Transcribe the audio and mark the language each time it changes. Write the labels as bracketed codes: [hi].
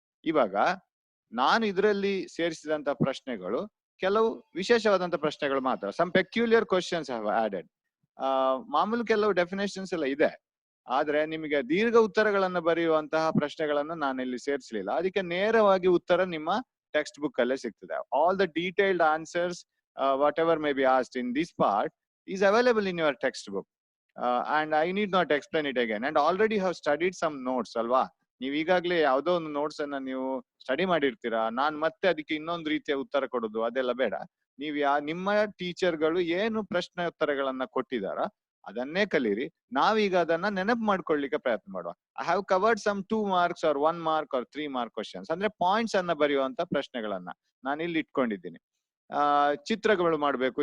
[kn] ಇವಾಗ ನಾನು ಇದರಲ್ಲಿ ಸೇರಿಸಿದಂತಹ ಪ್ರಶ್ನೆಗಳು ಕೆಲವು ವಿಶೇಷವಾದಂತಹ ಪ್ರಶ್ನೆಗಳು ಮಾತ್ರ. [en] Some peculiar questions have added. [kn] ಮಾಮೂಲು ಕೆಲವು ಡೆಫಿನೇಷನ್ಸ್ ಎಲ್ಲ ಇದೆ, ಆದ್ರೆ ನಿಮಗೆ ದೀರ್ಘ ಉತ್ತರಗಳನ್ನ ಬರೆಯುವಂತಹ ಪ್ರಶ್ನೆಗಳನ್ನ ನಾನು ಇಲ್ಲಿ ಸೇರಿಸಲಿಲ್ಲ. ಅದಕ್ಕೆ ನೇರವಾಗಿ ಉತ್ತರ ನಿಮ್ಮ ಟೆಕ್ಸ್ಟ್ ಬುಕ್ ಅಲ್ಲೇ ಸಿಗ್ತದೆ. [en] All the detailed answers whatever may be asked in this part is available in your textbook, and I need not explain it again. And already have studied some notes alva. [kn] ನೀವು ಈಗಾಗಲೇ ಯಾವುದೋ ಒಂದು notes ಅನ್ನ ನೀವು study ಮಾಡಿರ್ತೀರಾ, ನಾನ್ ಮತ್ತೆ ಅದಕ್ಕೆ ಇನ್ನೊಂದು ರೀತಿಯ ಉತ್ತರ ಕೊಡೋದು ಅದೆಲ್ಲ ಬೇಡ. ನೀವು ನಿಮ್ಮ ಟೀಚರ್ಗಳು ಏನು ಪ್ರಶ್ನೆ ಉತ್ತರಗಳನ್ನ ಕೊಟ್ಟಿದಾರ ಅದನ್ನೇ ಕಲೀರಿ. ನಾವೀಗ ಅದನ್ನ ನೆನಪು ಮಾಡ್ಕೊಳ್ಳಿಕ್ಕೆ ಪ್ರಯತ್ನ ಮಾಡುವ. [en] I have covered some 2 marks or 1 mark or 3 mark questions, [kn] ಅಂದ್ರೆ ಪಾಯಿಂಟ್ಸ್ ಅನ್ನ ಬರೆಯುವಂತ ಪ್ರಶ್ನೆಗಳನ್ನ ನಾನು ಇಲ್ಲಿ ಇಟ್ಕೊಂಡಿದ್ದೀನಿ. ಚಿತ್ರಗಳು ಮಾಡಬೇಕು.